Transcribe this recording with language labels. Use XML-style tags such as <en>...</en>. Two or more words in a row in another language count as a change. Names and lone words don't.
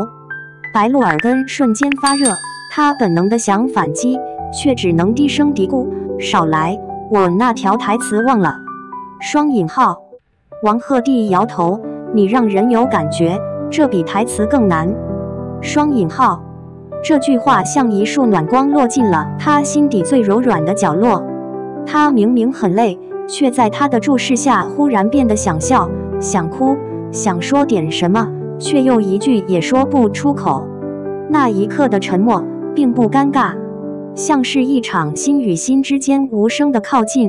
<zh>白鹿耳根瞬間發熱，他本能的想反擊，卻只能低聲嘀咕，少來，我那條台詞忘了。雙引號，王鶴棣搖頭，你讓人有感覺，這比台詞更難。雙引號，這句話像一束暖光落進了他心底最柔軟的角落。他明明很累，卻在他的注視下忽然變得想笑、想哭、想說點什麼，卻又一句也說不出口。那一刻的沉默並不尷尬，像是一場心與心之間無聲的靠近。</zh>